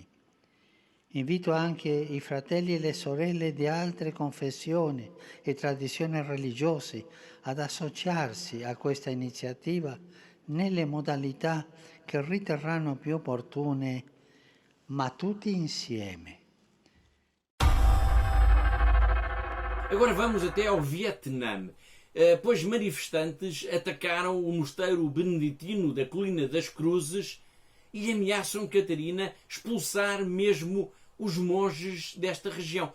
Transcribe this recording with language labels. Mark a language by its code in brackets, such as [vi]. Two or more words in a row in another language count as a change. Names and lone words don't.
[it] Invito anche i fratelli e le sorelle di altre confessioni e tradizioni religiose ad associarsi a questa iniziativa nelle modalità che riterranno più opportune, ma tutti insieme. [pt] Agora vamos até ao Vietnã, pois manifestantes atacaram o mosteiro beneditino da Colina das Cruzes e ameaçam, Catarina, expulsar mesmo os monges desta região.